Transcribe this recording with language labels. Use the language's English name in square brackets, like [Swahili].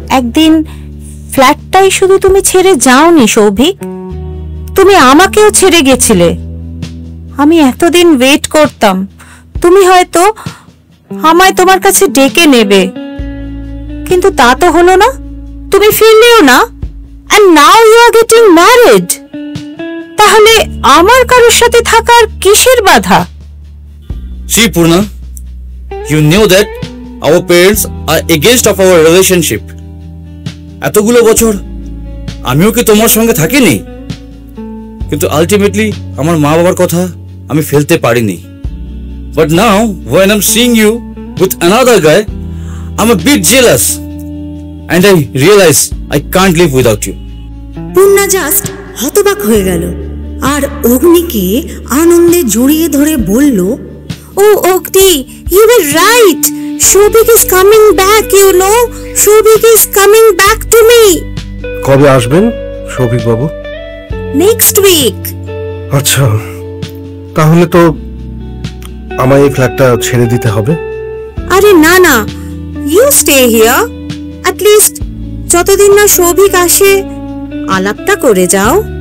[Bangla] একদিন ফ্ল্যাটটাই শুধু তুমি ছেড়ে যাওনি সৌভিক, তুমি আমাকেও ছেড়ে গেছিলে। আমি এতদিন ওয়েট করতাম, তুমি হয়তো আমায় তোমার কাছে ডেকে নেবে, কিন্তু তা তো হলো না। তুমি ফিরলেও না, [English] and now you are getting married। [Bangla] তাহলে আমার কারোর সাথে থাকার কিসের বাধা? [English] See Purna, you knew that our parents are against of our relationship. [Bangla] এতগুলো বছর আমিও কি তোমার সঙ্গে থাকিনি? কিন্তু আলটিমেটলি আমার মা বাবার কথা আমি ফেলতে পারিনি। [English] But now when I'm seeing you with another guy, I'm a bit jealous and I realize I can't live without you. [Bangla] Purna just হতবাক হয়ে গেল, আর অগ্নিকে আনন্দে জড়িয়ে ধরে বলল, [English] Oh, Ogni, you were right. Shobhik is coming back, you know. Shobhik is coming back to me. [Bangla] কবে আসবেন সৌভিক বাবু? [English] Next week. [Bangla] আচ্ছা, তাহলে তো আমায় এই ফ্ল্যাটটা ছেড়ে দিতে হবে। আরে না না, [English] you stay here. At least [Bangla] যতদিন না শোভিক আসে আলাপটা করে যাও।